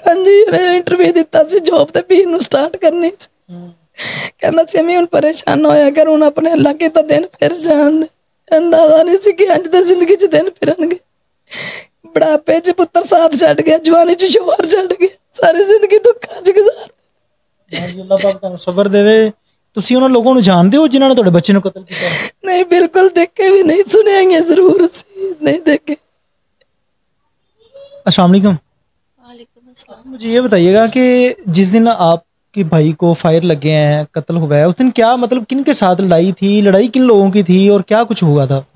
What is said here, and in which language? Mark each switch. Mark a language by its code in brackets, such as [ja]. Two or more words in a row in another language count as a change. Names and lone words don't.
[pa] ਹਾਂ ਜੀ, ਇੰਟਰਵਿਊ ਦਿੱਤਾ ਸੀ ਜੌਬ ਤੇ ਪੀਰ ਨੂੰ ਸਟਾਰਟ ਕਰਨੀ ਸੀ। ਕਹਿਣਾ ਸੀ ਮੈਂ ਹੁਣ ਪਰੇਸ਼ਾਨ ਹੋਇਆ ਕਰ, ਹੁਣ ਅਪਣੇ ਅੱਲਾਹ ਕੇ ਤੋ ਦਿਨ ਫਿਰ ਜਾਣ ਦੇ। ਅੰਦਾਜ਼ਾ ਨਹੀਂ ਸੀ ਕਿ ਅੱਜ ਤੇ ਜ਼ਿੰਦਗੀ ਚ ਦਿਨ ਫਿਰਨਗੇ। ਬੁਢਾਪੇ ਚ ਪੁੱਤਰ ਸਾਥ ਛੱਡ ਗਿਆ, ਜਵਾਨੀ ਚ ਸ਼ੌਹਰ ਛੱਡ ਗਿਆ, ਸਾਰੀ ਜ਼ਿੰਦਗੀ ਦੁੱਖਾਂ ਚ ਗੁਜ਼ਾਰ। ਅੱਲਾਹ ਪਾਕ ਤੁਹਾਨੂੰ ਸਬਰ ਦੇਵੇ। ਤੁਸੀਂ ਉਹਨਾਂ ਲੋਕਾਂ ਨੂੰ ਜਾਣਦੇ ਹੋ ਜਿਨ੍ਹਾਂ ਨੇ ਤੁਹਾਡੇ ਬੱਚੇ ਨੂੰ ਕਤਲ ਕੀਤਾ? ਨਹੀਂ, ਬਿਲਕੁਲ ਦੇਖੇ ਭੀ ਨਹੀਂ, ਸੁਣੇ ਹੈਂ ਜ਼ਰੂਰ ਸੀ, ਨਹੀਂ ਦੇਖੇ। [ar] السلام عليكم. وعليكم السلام. [ur] مجھے یہ بتائیے گا کہ جس دن آپ کے بھائی کو فائر لگے ہیں، قتل ہوا ہے، اس دن کیا مطلب کن کے ساتھ لڑائی تھی، لڑائی کن لوگوں کی تھی اور کیا کچھ ہوا تھا?